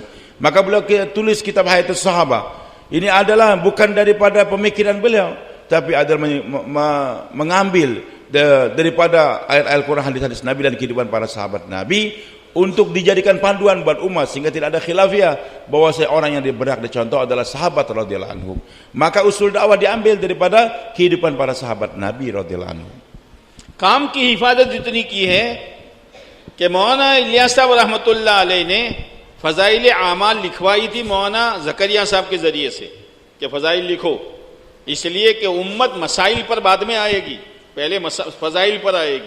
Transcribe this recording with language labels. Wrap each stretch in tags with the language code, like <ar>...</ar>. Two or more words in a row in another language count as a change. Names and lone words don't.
<id>Maka beliau tulis kitab Hayatus Sahabah. Ini adalah bukan daripada pemikiran beliau, tapi adalah mengambil daripada ayat-ayat Quran, hadis-hadis Nabi dan kehidupan para sahabat Nabi untuk dijadikan panduan buat umat sehingga tidak ada khilafiyah bahwa orang yang berhak dicontoh adalah sahabat</id> <ar>رضي الله عنهم.</ar> <id>Maka usul dakwah diambil daripada kehidupan para sahabat Nabi</id> <ar>رضي الله عنهم.</ar> <hi>काम की हिफाजत इतनी की है कि मौलाना इलियास साहब</hi> <ar>رحمة الله عليه</ar> <hi>ने फ़ज़ाइल आमाल लिखवाई थी मौलाना ज़करिया साहब के ज़रिए से कि फ़ज़ाइल लिखो, इसलिए कि उम्मत मसाइल पर बाद में आएगी, पहले फ़ज़ाइल पर आएगी।</hi>